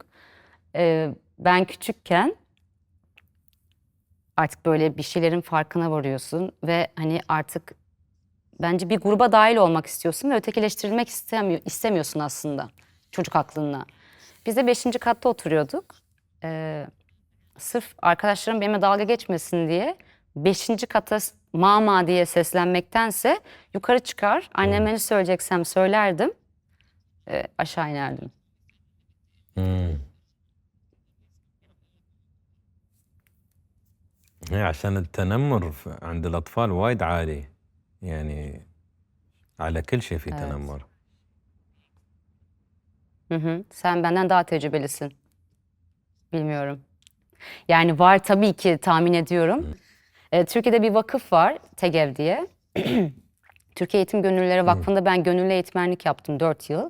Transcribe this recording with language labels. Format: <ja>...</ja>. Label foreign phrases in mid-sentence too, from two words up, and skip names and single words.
<tr>Ben küçükken artık böyle bir şeylerin farkına varıyorsun ve hani artık bence bir gruba dahil olmak istiyorsun ve ötekileştirilmek istemiyorsun aslında çocuk aklınla. Biz de 5. katta oturuyorduk. Sırf arkadaşlarım benimle dalga geçmesin diye 5. kata mama diye seslenmektense yukarı çıkar, anneme ne söyleyeceksem söylerdim, aşağı inerdim. مم.</tr> <ar>هي عشان التنمر عند الأطفال وايد عالي، يعني على كل شيء في تنمر.</ar> <tr>Sen benden daha tecrübelisin. Bilmiyorum. Yani var tabii ki, tahmin ediyorum. Türkiye'de bir vakıf var, TEGEV diye. Türkiye Eğitim Gönüllüleri Vakfı'nda ben gönüllü eğitmenlik yaptım 4 yıl.</tr>